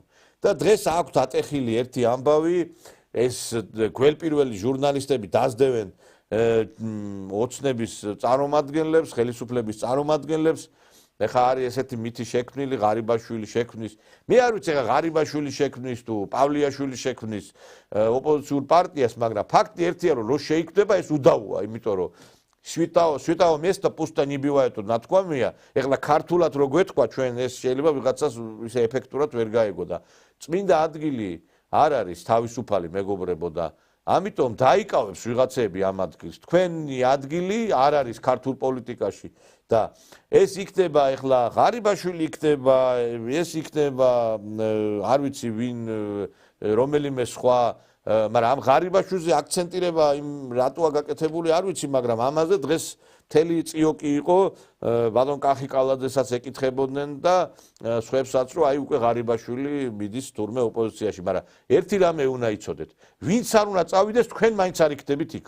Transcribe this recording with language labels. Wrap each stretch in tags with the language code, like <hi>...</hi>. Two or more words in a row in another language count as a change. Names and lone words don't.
<ka>და დღეს აქვთ ატეხილი ერთი ამბავი, ეს გველპირველი ჟურნალისტები დაძდევენ ოცნების წარმომადგენლებს, ხელისუფლების წარმომადგენლებს. ეხლა არის ესეთი მითი შექმნილი, ღარიბაშვილი შექმნის. მე არ ვიცი ეხლა ღარიბაშვილი შექმნის თუ პავლიაშვილი შექმნის ოპოზიციურ პარტიას, მაგრამ ფაქტი ერთია, რომ რო შეიქმნება ეს უდავოა, იმიტომ რომ</ka> <ru>свято место пусто не бывает,</ru> <ka>ნათქვამია. ეხლა ქართულად რო გვეთქვა ჩვენ ეს შეიძლება ვიღაცას ისე ეფექტურად ვერ გაეგო და წმინდა ადგილი არ არის თავისუფალი მეგობრებო და ამიტომ დაიკავებს ვიღაცები ამ ადგილს. თქვენი ადგილი არ არის ქართულ პოლიტიკაში და ეს იქნება ეხლა ღარიბაშვილი იქნება, ეს იქნება არ ვიცი ვინ რომელიმე სხვა, მაგრამ ამ ღარიბაშვილზე აქცენტირება იმ რატოა გაკეთებული არ ვიცი, მაგრამ ამაზე დღეს მთელი წიოკი იყო, ბატონ კახიკალაძესაც ეკითხებოდნენ და სხვებსაც, რომ აი უკვე ღარიბაშვილი მიდის თურმე ოპოზიციაში, მაგრამ ერთი რამე უნდა იცოდეთ, ვინც არ უნდა წავიდეს, თქვენ მაინც არ იქნებით იქა.</ka>